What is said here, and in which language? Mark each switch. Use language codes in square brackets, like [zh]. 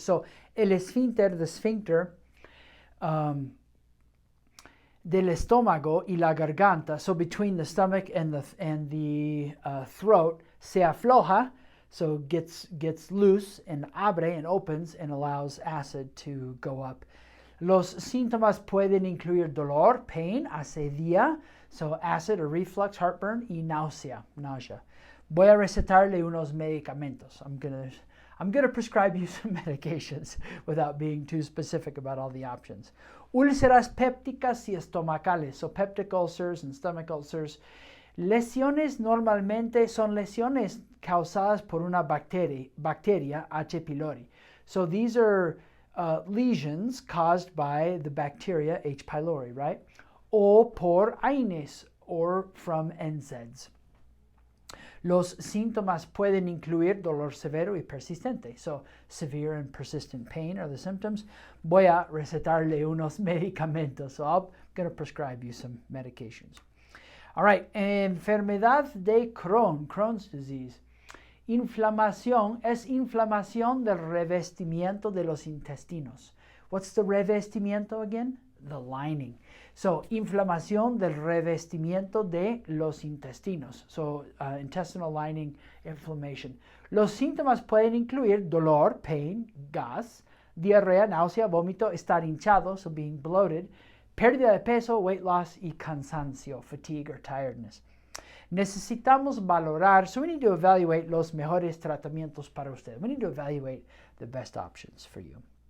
[en] So, [es] el esfínter, [en] the sphincter, [es] del estómago y la garganta, [en] so between the stomach and the throat, [es] se afloja, [en] so gets loose, and abre and opens and allows acid to go up. [es] Los síntomas pueden incluir dolor, pain, acidez, [en] so acid or reflux, heartburn, [es] y nausea. Voy a recetarle unos medicamentos. [en] I'm gonna prescribe you some medications without being too specific about all the options. [es] Úlceras pépticas y estomacales, [en] so peptic ulcers and stomach ulcers. [es] Lesiones normalmente son lesiones causadas por una bacteria H. pylori. [en] So these are lesions caused by the bacteria H. pylori, right? [es] O por AINES, [en] or from NSAIDs. [es] Los síntomas pueden incluir dolor severo y persistente. [en] So severe and persistent pain are the symptoms. [es] Voy a recetarle unos medicamentos. [en] So I'm going to prescribe you some medications. All right, [es] enfermedad de Crohn, [en] Crohn's disease. [es] Inflamación es inflamación del revestimiento de los intestinos. [en] What's the revestimiento again? The lining. So, [es] inflamación del revestimiento de los intestinos. [en] So, intestinal lining inflammation. [es] Los síntomas pueden incluir dolor, pain, gas, diarrea, náusea, vómito, estar hinchado, so being bloated, pérdida de peso, weight loss, y cansancio, fatigue or tiredness. Necesitamos valorar, [en] so we need to evaluate [es] los mejores tratamientos para usted. [en] We need to evaluate the best options for you.